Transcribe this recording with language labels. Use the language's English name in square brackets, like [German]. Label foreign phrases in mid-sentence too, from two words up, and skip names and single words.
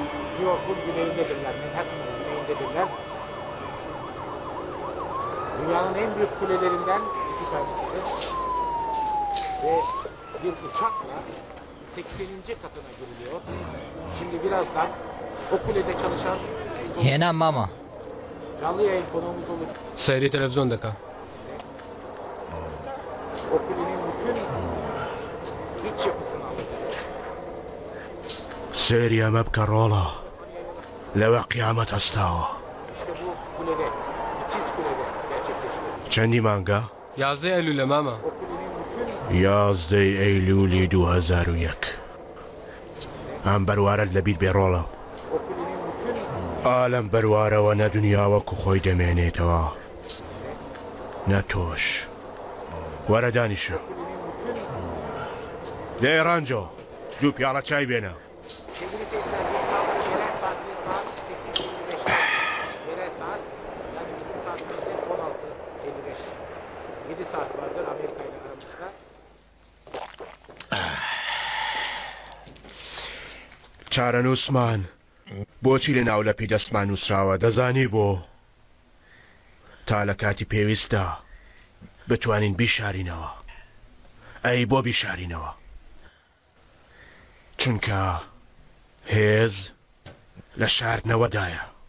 [Turkish] New York'un güneyindedirler. Manhattan'ın güneyindedirler. Dünyanın en büyük kulelerinden iki tanesidir. Ve bir uçakla 80. katına giriliyor. Şimdi birazdan o kulede çalışan [Central Kurdish] هێنا ماما [Turkish] canlı yayın konuğumuz olacak. [Central Kurdish] سەیری تەلەڤیزۆن دەکا. [Turkish] O kulenin bütün iç yapısını alacak. [Central Kurdish] سێری ئەمە بکە ڕۆڵە لەوە قیامەت هەستاوە. [Turkish] İşte bu kulede, ikiz kulede gerçekleşiyor. [Central Kurdish] چەندی مانگە؟ 11 ئەلولە ماما. [Turkish] O kulenin bütün [Central Kurdish] 11 ئەیلولی 2001. ئەم بەروارەت لەبییر بێ ڕۆڵە. [Turkish] o kulenin bütün [Central Kurdish] ئالەم بەروارەوە نە دنیا وەکو خۆی دەمێنێتەوە نە تۆش. وەرە دانیشە لێ ڕانجۆ دوو پیاڵە چای بێنە. [Turkish] sevgili seyirciler bir saat yerel saatte saat 8.25 yerel saat yani bizim saatimizde 16.55 7 saat vardır Amerika ile aramızda. [Central Kurdish] چارەنووسمان بۆچی لە ناو لە پێی دەستمان نووسراوە دەزانی بۆ تا لە کاتی پێویستە بتوانین بیشارینەوە. ئەی بۆ بیشارینەوە چونکە هێز لە شاردنەوەدایە.